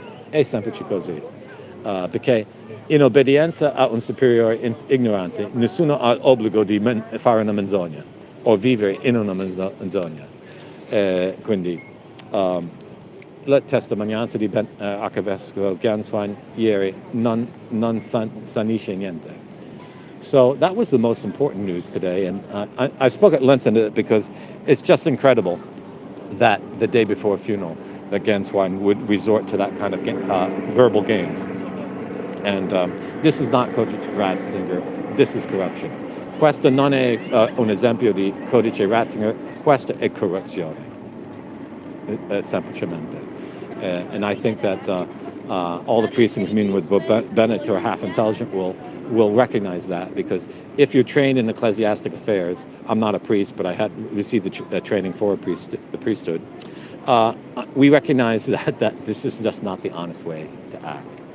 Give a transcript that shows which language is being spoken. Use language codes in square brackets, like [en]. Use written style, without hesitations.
[it] È semplice così, perché in obbedienza a un superiore ignorante nessuno ha l'obbligo di fare una menzogna o vivere in una menzogna. Quindi la testimonianza di Arcivescovo Ganswein ieri non sanisce niente. [en] So that was the most important news today, and I spoke at length on it because it's just incredible that the day before a funeral that Ganswein would resort to that kind of verbal games. And this is not Codice Ratzinger, this is corruption. [it] Questo non è un esempio di Codice Ratzinger, questa è corruzione, semplicemente. [en] And I think that all the priests in communion with Benedict who are half intelligent will recognize that, because if you're trained in ecclesiastic affairs, I'm not a priest, but I had received the training for the priesthood, we recognize that this is just not the honest way to act.